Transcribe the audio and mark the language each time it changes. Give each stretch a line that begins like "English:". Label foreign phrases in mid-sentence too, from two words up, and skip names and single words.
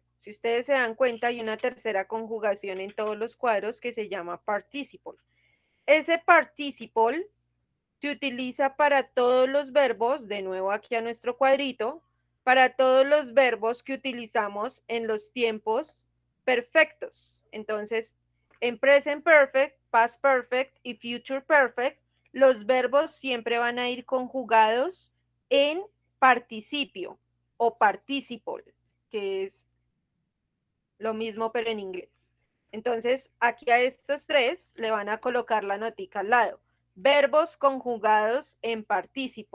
Spanish: Si ustedes se dan cuenta, hay una tercera conjugación en todos los cuadros que se llama participle. Ese participle se utiliza para todos los verbos, de nuevo aquí a nuestro cuadrito, para todos los verbos que utilizamos en los tiempos perfectos. Entonces, en
English: present perfect, past perfect
Spanish: y
English: future perfect,
Spanish: los verbos siempre van a ir conjugados en participio o participle, que es lo mismo pero en inglés. Entonces, aquí a estos tres le van a colocar la notica al lado. Verbos conjugados en participle.